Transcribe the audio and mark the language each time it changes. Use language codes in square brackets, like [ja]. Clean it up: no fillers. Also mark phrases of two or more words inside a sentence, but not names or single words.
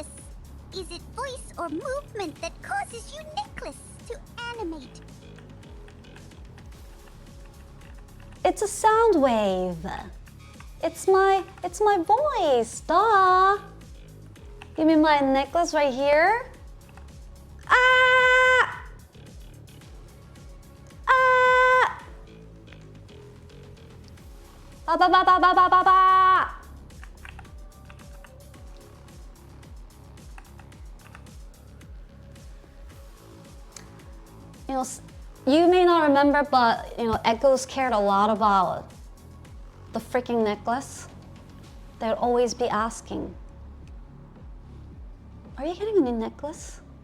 [en] Is it voice or movement that causes you, Nicholas, to animate? It's a sound wave. It's my voice, duh. You mean my necklace right here? Ah! Ah! Ba ba ba ba ba ba ba ba. You know, you may not remember, but you know, Echoes cared a lot about the freaking necklace. They would always be asking, "Are you getting a new necklace?"